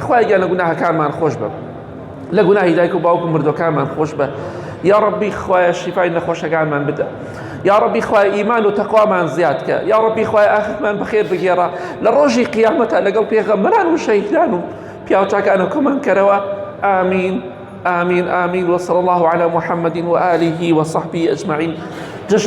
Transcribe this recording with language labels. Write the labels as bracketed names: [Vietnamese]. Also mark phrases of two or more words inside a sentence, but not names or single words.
[Central Kurdish] خوای گیان لە گوناهەکانمان خۆش بە، لە گوناهی دایک و باوک و مردوەکانمان خۆش بە. یا ڕەبی خوایە شیفای نەخۆشەکانمان بدە. یا ڕەبی خوای ئیمان و تەقوامان زیاد کە. یا ڕەبی خوای ئاخرتمان بەخێر بگێڕە، لە ڕۆژی قیامەتە لەگەڵ پێغەمبەران و شەهیدان و پیاوچاکانە کۆمان کەرەوە. [Arabic] آمین آمین آمین. وصلى الله على محمد وآله وصحبه أجمعين. جشن